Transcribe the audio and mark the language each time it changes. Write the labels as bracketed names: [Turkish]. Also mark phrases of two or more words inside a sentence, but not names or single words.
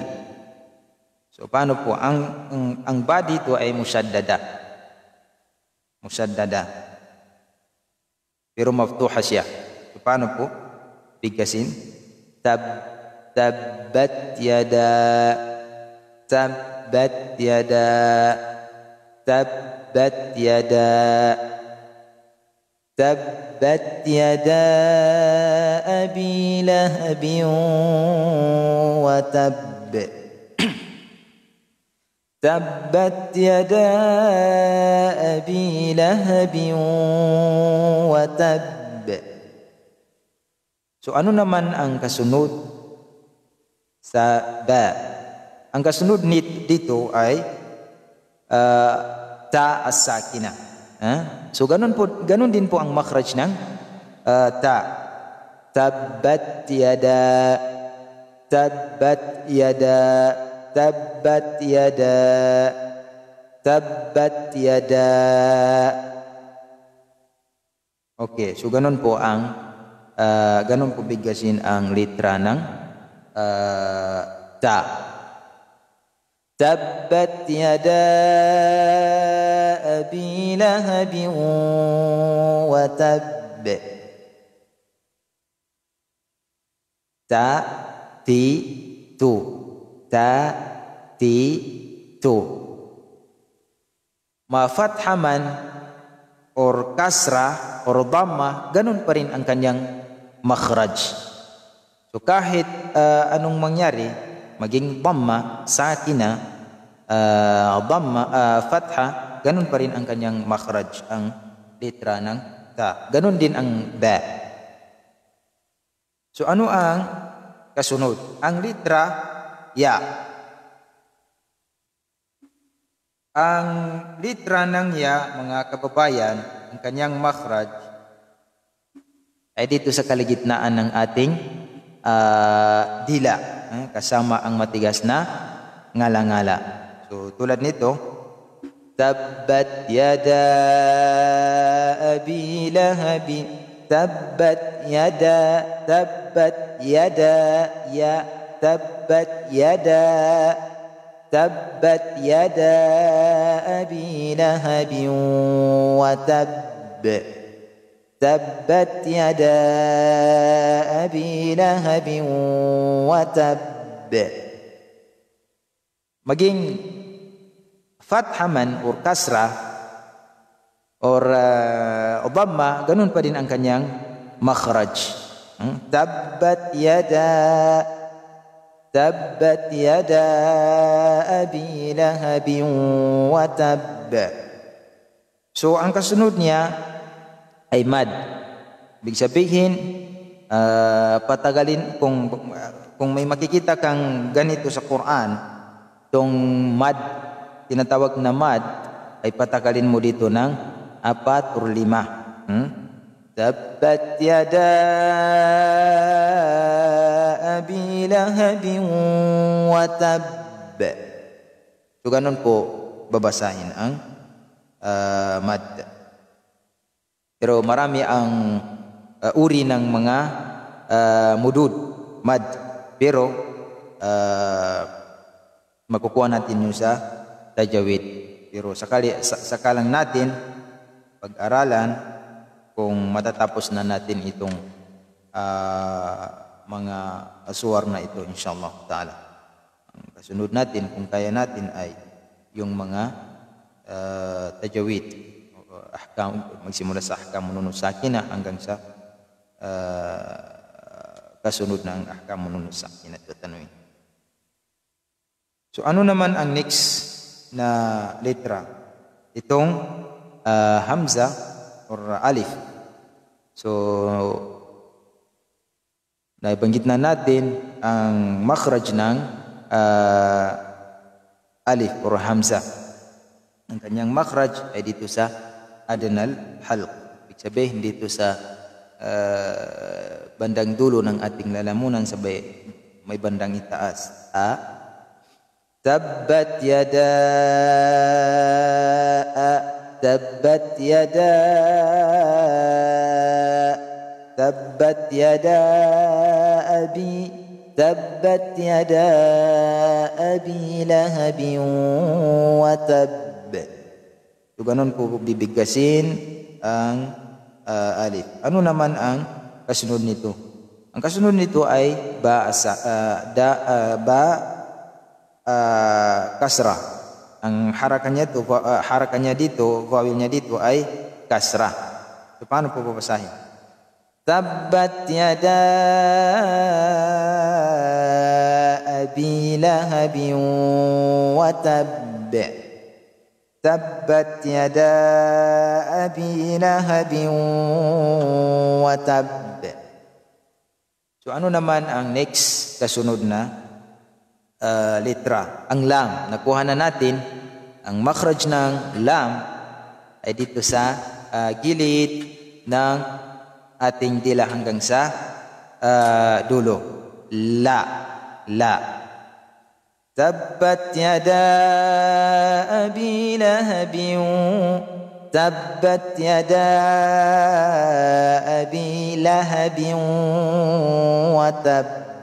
[Filipino] So paano po ang ba dito ay musyaddada. Pero maftuha siya. So paano po bigkasin? [Arabic] تبت يدا تبت يدا أبي لهب وتب. تبت يدا أبي لهب وتب. [Filipino] So ano naman ang kasunod sa ba? Ang kasunod dito ay [Arabic] تاء الساكنة. [Filipino] So ganun din po ang makhraj ng ta. [Arabic] تبت يدا [Filipino] Okay, so ganun po ang ganun po bigkasin ang litra ng ta. [Arabic] تبت يدا أبي لهب وتب. Ta, ti, tu. Ta, ti, tu. [Filipino] Ma fatha man or kasra or dhamma, ganun pa rin ang kanyang makhraj. So kahit anong mangyari, maging dhamma, sakina, dhamma, fatha, ganun pa rin ang kanyang makhraj, ang litra ng ta. Ganun din ang ba. So ano ang kasunod? Ang litra ya. Ang litra ng ya, mga kababayan, ang kanyang makhraj ay dito sa kaligitnaan ng ating dila, kasama ang matigas na ngala-ngala. So tulad nito, [Arabic] تبت يدا أبي لهب، تبت يدا يا، تبت يدا أبي لهب وتب، تبت يدا أبي لهب وتب. [Filipino] Maging fatha man or kasra or dhamma, ganun pa din ang kanyang makhraj. [Arabic] تبت يدا أبي لهب وتب. [Filipino] So ang kasunod niya ay mad. Ibig sabihin, patagalin, kung may makikita kang ganito sa Quran, tong mad, tinatawag na mad, ay patagalin mo dito ng 4 or 5. [Arabic] تبت يدا أبي لهب وتب. [Filipino] So ganun po babasahin ang mad. Pero marami ang uri ng mga mudud, mad. Pero makukuha natin yung sa tajawid. Pero sakalang natin pag-aralan kung matatapos na natin itong mga suwar na ito, [Arabic] إن شاء الله تعالى. [Filipino] Ang kasunod natin, kung kaya natin, ay yung mga tajawid. Magsimula sa [Arabic] أحكام النون الساكنة [Filipino] hanggang sa kasunod ng [Arabic] أحكام النون الساكنة [Filipino] at tanwin. So ano naman ang next na letra? Itong hamza or alif. So naibanggit na natin ang makhraj ng alif or hamza. Ang kanyang makhraj ay dito sa [Arabic] أدنى الحلق. [Filipino] Ibig sabihin dito sa bandang dulo ng ating lalamunan, sabay may bandang itaas. [Arabic] تبت يدا أبي لهب وتب. [Filipino] So ganun po bibigkasin ang alif. Ano naman ang kasunod nito? Ang kasunod nito ay kasra. Ang harakannya dito, vowel niya dito ay kasra. So paano po babasahin? [Arabic] تبت يدا أبي لهب وتب. تبت يدا أبي لهب وتب. [Filipino] So ano naman ang next kasunod na litra? Ang lam. Nakuha na natin ang makhraj ng lam ay dito sa gilid ng ating dila hanggang sa dulo. [Arabic] La. تبت يدا أبي لهب، تبت يدا أبي لهب وتب.